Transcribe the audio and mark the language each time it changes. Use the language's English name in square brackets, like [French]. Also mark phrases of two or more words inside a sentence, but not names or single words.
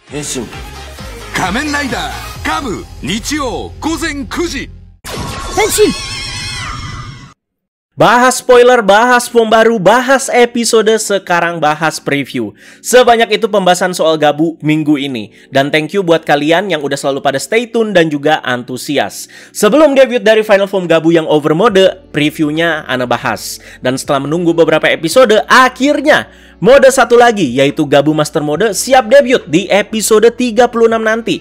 [Japanese] 変身仮面ライダーガム日曜午前9時 Henshin! [Indonesian] Bahas spoiler, bahas form baru, bahas episode, sekarang bahas preview. Sebanyak itu pembahasan soal Gabu minggu ini. Dan [English] thank you [Indonesian] buat kalian yang udah selalu pada [English] stay tune [Indonesian] dan juga antusias. Sebelum debut dari [English] final form [Indonesian] Gabu yang overmode, previewnya Ana bahas. Dan setelah menunggu beberapa episode, akhirnya mode satu lagi, yaitu Gabu Master Mode, siap debut di episode 36 nanti.